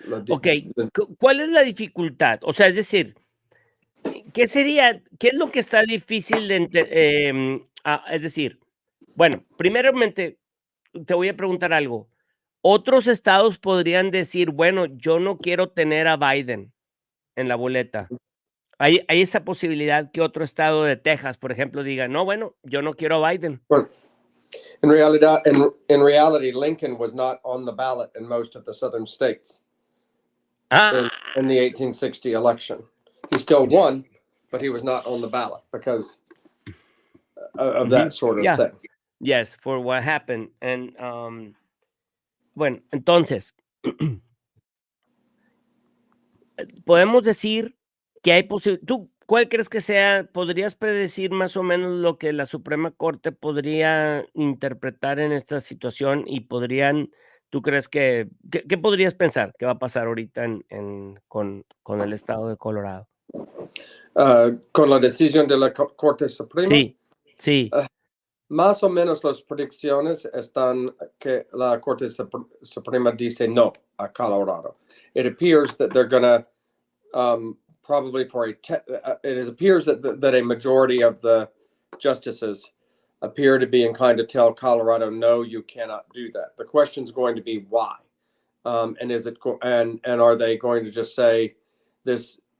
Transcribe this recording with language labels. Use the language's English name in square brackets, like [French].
[Spanish] Ok, ¿cuál es la dificultad? O sea, es decir, ¿qué es lo que está difícil de es decir, bueno, primeramente te voy a preguntar algo. Otros estados podrían decir, bueno, yo no quiero tener a Biden en la boleta. Hay esa posibilidad que otro estado de Texas, por ejemplo, diga, no, bueno, yo no quiero a Biden. Bueno, [English] in reality, Lincoln was not on the ballot in most of the southern states in the 1860 election. He still won, but he was not on the ballot because of that sort of thing. Yes, for what happened. And [Spanish] bueno, entonces, podemos decir que hay posibilidad. ¿Tú cuál crees que sea? ¿Podrías predecir más o menos lo que la Suprema Corte podría interpretar en esta situación y tú crees ¿qué podrías pensar que va a pasar ahorita con el estado de Colorado? Con la decisión de la Corte Suprema. Sí. Más o menos las predicciones están que la Corte Suprema dice no a Colorado. [English] It appears that they're going to probably it appears that a majority of the justices appear to be inclined to tell Colorado, no, you cannot do that. The question is going to be why, and is it and are they going to just say this?